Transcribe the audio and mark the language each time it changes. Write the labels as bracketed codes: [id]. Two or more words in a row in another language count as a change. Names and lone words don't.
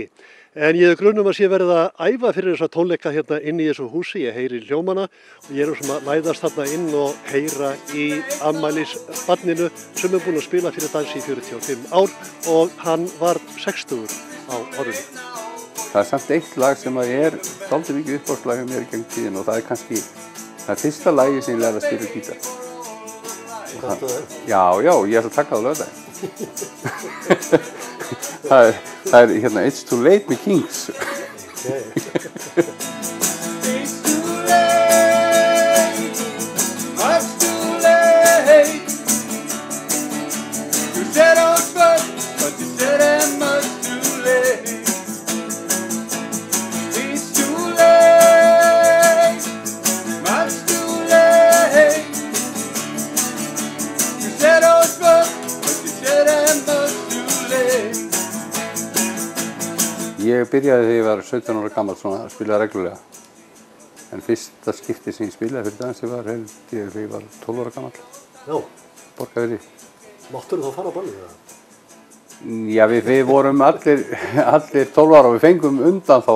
[is] En ég er grunn að sé verið að æfa fyrir þessa tónleika hérna inn í þessu húsi, ég heyri hljómana og ég er sem að læðast þarna inn og heyra í afmælisbarninu sem er búinn að spila fyrir dansi í 45 ár og hann var 60 á árinu. Það er samt eitt lag sem er dálítið mikið uppáhaldslag hjá mér í gegnum tíðina og það er kannski það fyrsta lagi sem ég lærði að spila gítar. Já, ég ætla að taka það á laugardaginn. það er hérna It's Too Late með Kings. [en] It's too late, much too late. You said I was good, but you said I'm much too late. It's too late, much too late. You said I was good, but you said I'm much too late. [is] Ég byrjaði þegar ég var 17 ára gamall svona að spila reglulega. En fyrsta skipti sem ég spilaði fyrir dansi var þegar ég var 12 ára gamall. Já. Borgarfirði. Máttur þú fara á ballið það? Já, við vorum allir 12 ára og við fengum undan þá.